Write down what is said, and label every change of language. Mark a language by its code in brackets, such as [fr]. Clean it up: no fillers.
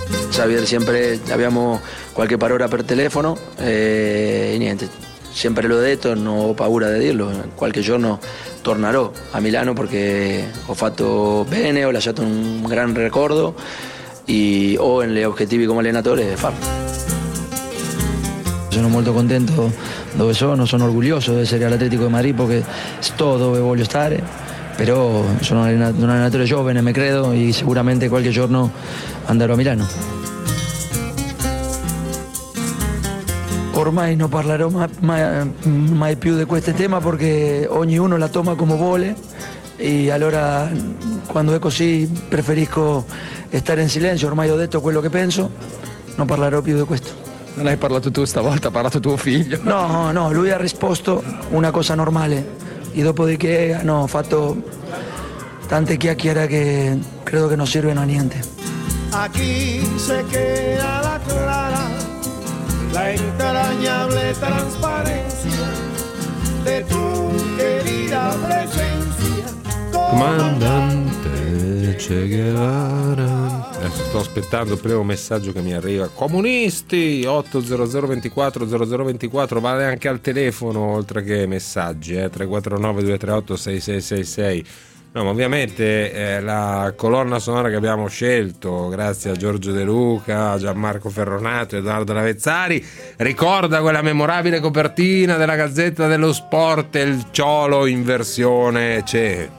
[it] Xavier, [es] siempre habíamos cualquier [it] parola per telefono, y niente. Sempre l'ho detto, non ho paura di dirlo, qualche giorno tornerò a Milano perché ho fatto bene, ho lasciato un gran ricordo e ho gli obiettivi come allenatore di farlo. Sono molto contento dove sono, sono orgoglioso di essere all'Atletico di Madrid perché sto dove voglio stare, però sono un allenatore giovane, mi credo, e sicuramente qualche giorno andrò a Milano. Ormai non parlerò mai più di questo tema perché ognuno la toma come vuole e allora quando è così preferisco stare in silenzio, ormai ho detto quello che penso, non parlerò più di questo. Non hai parlato tu stavolta, ha parlato tuo figlio. No, no, lui ha risposto una cosa normale e dopodiché hanno fatto tante chiacchiere che credo che non servono a niente. [es] Aquí se queda la clara la entrañable transparencia de tu querida presencia, comandante Che Guevara. [it] Adesso sto aspettando il primo messaggio che mi arriva. Comunisti 800240024, vale anche al telefono oltre che messaggi, 349-238-6666. No, ma ovviamente la colonna sonora che abbiamo scelto, grazie a Giorgio De Luca, Gianmarco Ferronato e Edoardo Lavezzari, ricorda quella memorabile copertina della Gazzetta dello Sport, il Ciolo in versione Che.